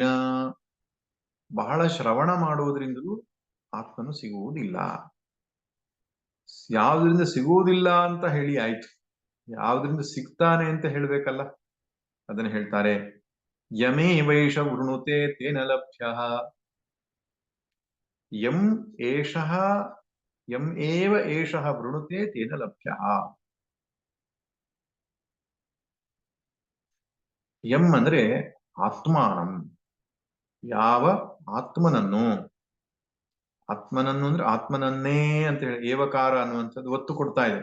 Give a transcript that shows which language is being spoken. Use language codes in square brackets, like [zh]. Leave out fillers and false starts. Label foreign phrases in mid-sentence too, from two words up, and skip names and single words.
[kn] ಬಹಳ ಶ್ರವಣ ಮಾಡುವುದರಿಂದಲೂ ಆತ್ಮನು ಸಿಗುವುದಿಲ್ಲ. ಯಾವುದರಿಂದ ಸಿಗುವುದಿಲ್ಲ ಅಂತ ಹೇಳಿ ಆಯ್ತು, ಯಾವುದರಿಂದ ಸಿಗ್ತಾನೆ ಅಂತ ಹೇಳ್ಬೇಕಲ್ಲ. ಅದನ್ನ ಹೇಳ್ತಾರೆ [sa] ಯಮೇ ವೈಷ ವೃಣುತೆ ತೇನ ಲಭ್ಯ. ಯಂ ಏಷಃ ಯಂ ಏವ ಏಷಃ ವೃಣುತೆ ತೇನ ಲಭ್ಯ. [kn] ಯಂ ಅಂದ್ರೆ ಆತ್ಮಾನಂ. ಯಾವ ಆತ್ಮನನ್ನು ಅಂದ್ರೆ ಆತ್ಮನನ್ನೇ ಅಂತ ಹೇಳಿ ಏವಕಾರ ಅನ್ನುವಂಥದ್ದು ಒತ್ತು ಕೊಡ್ತಾ ಇದೆ.